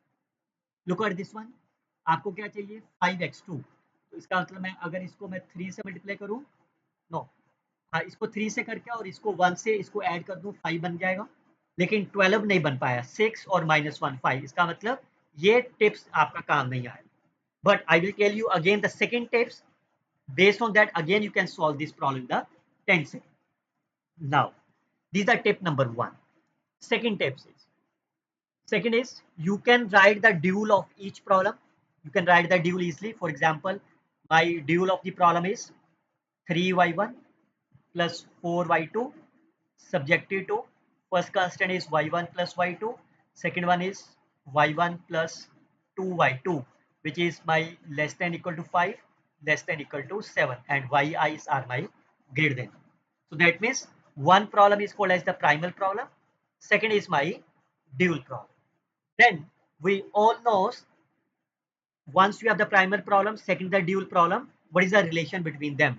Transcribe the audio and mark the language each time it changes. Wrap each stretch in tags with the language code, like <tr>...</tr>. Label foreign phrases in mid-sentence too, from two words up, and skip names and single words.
<en>look at this one,</en> <hi>आपको क्या चाहिए? 5x2। तो इसका मतलब मैं अगर इसको मैं 3 से मल्टीप्लाई करूं, नो, हाँ, इसको 3 से करके और इसको 1 से इसको ऐड कर दूं, 5 बन जाएगा। लेकिन 12 नहीं बन पाया, 6 और -1 5। इसका मतलब ये टिप्स आपका काम नहीं आया।</hi> <en>But I will tell you again the second tips. Based on that, again you can solve this problem in the 10 seconds. Now, these are tip number 1. Second is you can write the dual of each problem. You can write the dual easily. For example, my dual of the problem is 3y1 plus 4y2 subjective to first constant is y1 plus y2, second one is y1 plus 2y2, which is my less than equal to 5, less than equal to 7, and yi's are my greater than. So that means one problem is called as the primal problem, second is my dual problem. Then we all know, once you have the primal problem, second the dual problem, what is the relation between them?</en>